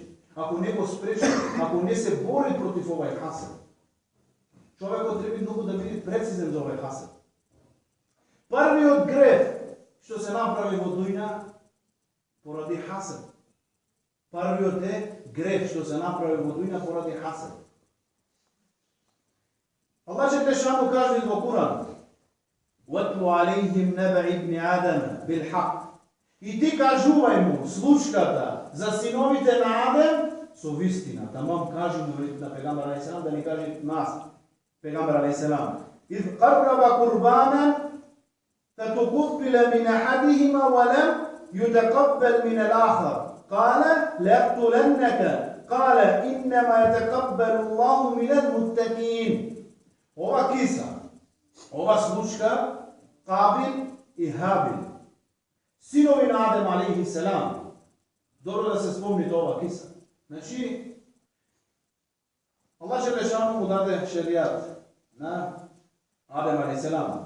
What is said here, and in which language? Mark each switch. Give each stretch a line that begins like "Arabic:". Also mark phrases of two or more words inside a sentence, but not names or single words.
Macedonian: Ако не го спречи, ако не се бори против овај хасед, човекот треба многу да биде прецизен за овај хасед. Првиот грев што се направи во дуња поради хасед. Првиот е грев што се направи во дуња поради хасед. Аллах Желешану каже во Куран:
Arabic: وَاتْلُ عَلَيْهِمْ نَبَأَ ابْنِ آدَمَ بِالْحَقِّ.
Macedonian: И ти кажувај му случката за синовите на Адем со вистина. Тамам кажи му на пегамбар алейхиссалам да ни каже нас. Пегамбар алейхиссалам:
Arabic: إِذْ قَرَّبَ قُرْبَانًا فَتُقُبِّلَ مِنْ أَحَدِهِمَا وَلَمْ يُتَقَبَّلْ مِنَ الْآخَرِ قَالَ لَأَقْتُلَنَّكَ قَالَ إِنَّمَا يَتَقَبَّلُ اللَّهُ مِنَ الْمُتَّقِينَ.
Macedonian: Ова киса, ова случка, Кабил и Хабил, синови на Адем алейхиссалам. Добро да се спомните ова киса. Значи, Аллах Желешану му даде шеријат на Адем алейхиссалам.